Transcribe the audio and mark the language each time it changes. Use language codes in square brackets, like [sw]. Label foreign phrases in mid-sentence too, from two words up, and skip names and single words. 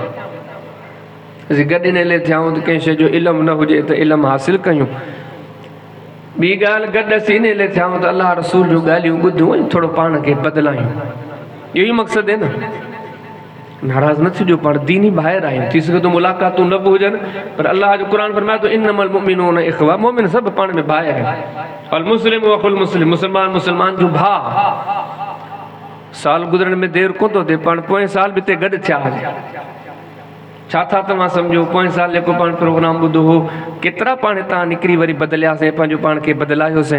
[sd] असीं गॾु इन लाइ थियाऊं त कंहिं शइ जो इल्मु न हुजे त इल्मु हासिलु कयूं। ॿी ॻाल्हि, गॾु असीं इन लाइ थियाऊं त अलाह रसूल जूं ॻाल्हियूं ॿुधूं ऐं थोरो पाण खे बदिलायूं। इहो ई मक़सदु आहे न। नाराज़ न थिजो, पाण दीनी ॿाहिरि आहियूं, थी सघे थो मुलाक़ातूं न बि हुजनि, पर अलाह जो क़ुर फरमाए थो [ar] إنما المؤمنون إخوة, [sd] मोमिन सभु पाण में भाउ आहिनि। [ar] المسلم أخو المسلم, [sd] मुस्लमान मुस्लमान जो भाउ। साल गुज़रण में देरि कोन थो थिए, पाण पोएं साल बि हिते गॾु थिया हुआ। छा था तव्हां सम्झो? पोएं साल जेको पाण प्रोग्राम ॿुधो हो, केतिरा पाण हितां निकिरी वरी बदिलियासीं, पंहिंजो पाण खे बदिलायोसीं।